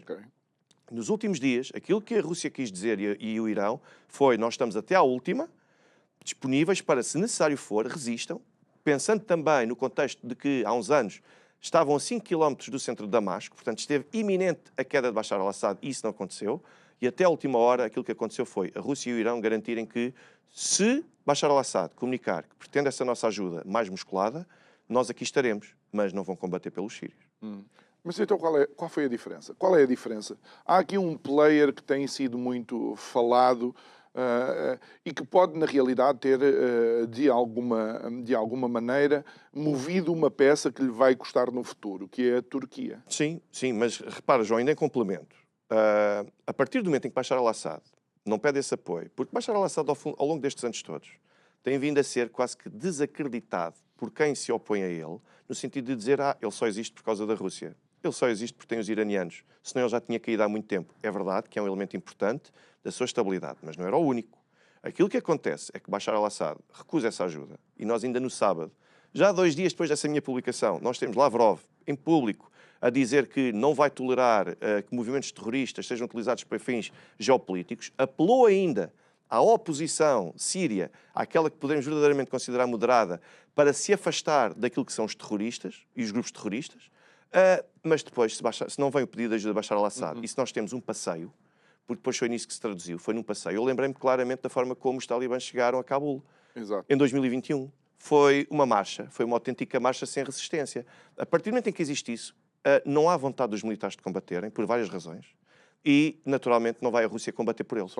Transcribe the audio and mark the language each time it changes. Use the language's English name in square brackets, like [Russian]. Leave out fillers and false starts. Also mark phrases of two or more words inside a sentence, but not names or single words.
[Portuguese] Okay. Nos últimos dias, aquilo que a Rússia quis dizer e o Irão foi: nós estamos até à última, disponíveis para, se necessário for, resistam, pensando também no contexto de que, há uns anos, estavam a 5 km do centro de Damasco, portanto esteve iminente a queda de Bashar al-Assad e isso não aconteceu, e até a última hora aquilo que aconteceu foi a Rússia e o Irão garantirem que, se Bashar al-Assad comunicar que pretende essa nossa ajuda mais musculada, nós aqui estaremos, mas não vão combater pelos sírios. Mas então qual foi a diferença? Qual é a diferença? Há aqui um player que tem sido muito falado e que pode, na realidade, ter, de alguma maneira, movido uma peça que lhe vai custar no futuro, que é a Turquia. Sim, mas repara, João, ainda em complemento. A partir do momento em que Bashar al-Assad não pede esse apoio, porque Bashar al-Assad, ao longo destes anos todos, tem vindo a ser quase que desacreditado por quem se opõe a ele, no sentido de dizer: ele só existe por causa da Rússia. Ele só existe porque tem os iranianos. Senão ele já tinha caído há muito tempo. É verdade que é um elemento importante da sua estabilidade, mas não era o único. Aquilo que acontece é que Bashar al-Assad recusa essa ajuda. E nós ainda no sábado, já 2 dias depois dessa minha publicação, nós temos Lavrov, em público, a dizer que não vai tolerar que movimentos terroristas sejam utilizados para fins geopolíticos. Apelou ainda à oposição síria, àquela que podemos verdadeiramente considerar moderada, para se afastar daquilo que são os terroristas e os grupos terroristas. Mas depois, se não vem o pedido de ajuda de Bashar al-Assad, e se nós temos um passeio, porque depois foi nisso que se traduziu, foi num passeio. Eu lembrei-me claramente da forma como os talibãs chegaram a Cabul. Exato. Em 2021. Foi uma marcha, foi uma autêntica marcha sem resistência. A partir do momento em que existe isso, não há vontade dos militares de combaterem, por várias razões, e, naturalmente, não vai a Rússia combater por eles.